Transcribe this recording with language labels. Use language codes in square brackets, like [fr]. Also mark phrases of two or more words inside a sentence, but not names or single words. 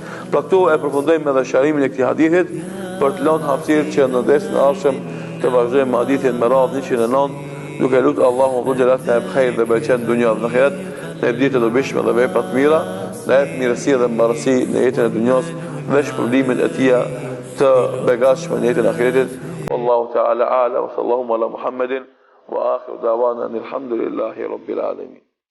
[sq] Pra këtu e përfundojmë edhe sharimin e këtij hadithit për të lënë hapësirë që në desin e ardhshëm të vazhdojmë me hadithin me radhë 109, duke lutur Allahun Dhul Jalal të jap khejr dhe beqet në dunjë dhe në ahiret, në ditë të dobishme dhe vepra të mira, në jap mirësi dhe mbarësi në jetën e dunjës dhe shpërblimin e tij të begatshëm në jetën e ahiretit. [ar] والله تعالى أعلم وصلى الله على محمد وآخر دعوانا الحمد لله رب العالمين.